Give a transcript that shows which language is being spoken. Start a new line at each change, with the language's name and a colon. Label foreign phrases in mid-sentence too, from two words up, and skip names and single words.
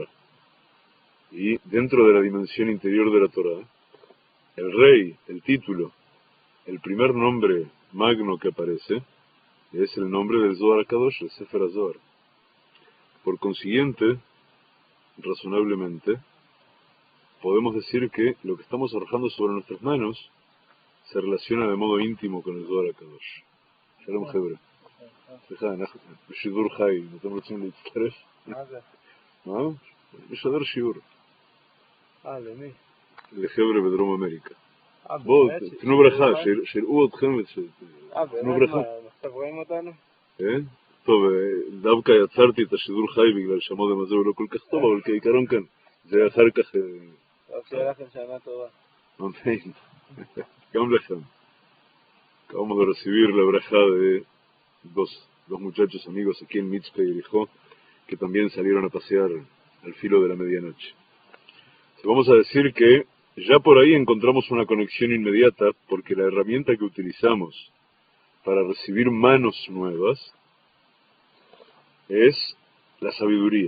Spanish: Y dentro de la dimensión interior de la Torá, el rey, el título, el primer nombre magno que aparece es el nombre del Zohar HaKadosh, el Sefer HaZohar. Por consiguiente, razonablemente, podemos decir que lo que estamos arrojando sobre nuestras manos se relaciona de modo íntimo con el Zohar HaKadosh.
Hebrew: Shalom חבר'ה. סליחה, אנחנו בשידור חי, אתם רוצים להצטרף? מה זה? מה? משדר שיעור. למי? לחבר'ה בדרום אמריקה. בואו, באמת? תנו ברכה, שיראו אתכם תנו באמת? ברכה. מה, עכשיו רואים אותנו? כן? טוב, דווקא יצרתי את השידור חי בגלל שהמודם הזה הוא לא כל כך טוב, אבל כעיקרון כן. זה אחר כך... טוב, שיהיה לכם שנה טובה. אמן. גם לכם.
Spanish: Acabamos de recibir la braja de dos muchachos amigos aquí en Mitzpe y Jericó, que también salieron a pasear al filo de la medianoche. Vamos a decir que ya por ahí encontramos una conexión inmediata, porque la herramienta que utilizamos para recibir manos nuevas es la sabiduría.